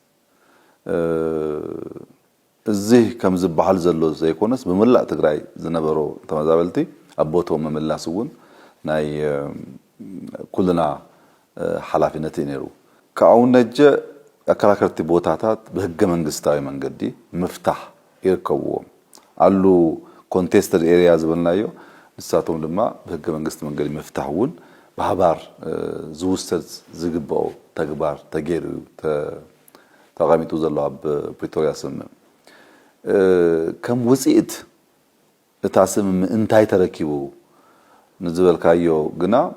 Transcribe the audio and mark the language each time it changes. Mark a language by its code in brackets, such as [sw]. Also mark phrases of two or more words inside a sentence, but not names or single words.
[ti] እዚህ ከምዝባሃል ዘሎ ዘይኮነስ በመላእ ትግራይ ዝነበሮ ተመዛበልቲ አቦቶም መምላስውን ናይ ኩልና ሐላፊነት ይነሩ ካውነጀ አከራከርቲ ቦታታት በህገ መንግስታዊ መንገዲ መፍታህ ይርከውዎም አሉ [en] contested area [ti] ዝብልናዮ ንሳቶም ድማ በህገ መንግስት መንገዲ መፍታህውን በሐባር ዝውሰድ ዝግባው ተግባር ተገይሩ ተቃሚጡ ዘሎ ኣብ ፕሪቶሪያ ስምምዕ ከም ውጽኢት እታስም እንታይ ተረኪቡ ንዝበልካዮ ግና